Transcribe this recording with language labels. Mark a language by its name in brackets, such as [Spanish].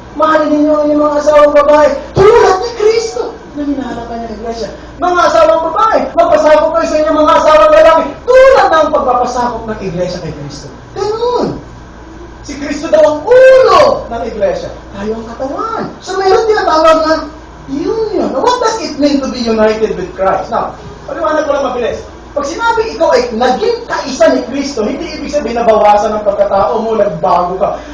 [Filipino] Mahalin ninyo ang inyong mga asawang babae tulad ni Kristo na minahalakan niya ng iglesia. Mga asawang babae, magpasakop kayo sa inyong mga asawang lalaki tulad ng pagpapasakop ng iglesia kay Kristo. Ganun. Si Kristo daw ang ulo ng iglesia. Tayo ang katawan. So mayroon tinatawag na union. [English] Now, what does it mean to be united with Christ? [Filipino] Now, paliwanag ko lang mabilis. Pag sinabi ikaw ay naging kaisa ni Kristo, hindi ibig sabihin nabawasan ng pagkatao mo, nagbago ka.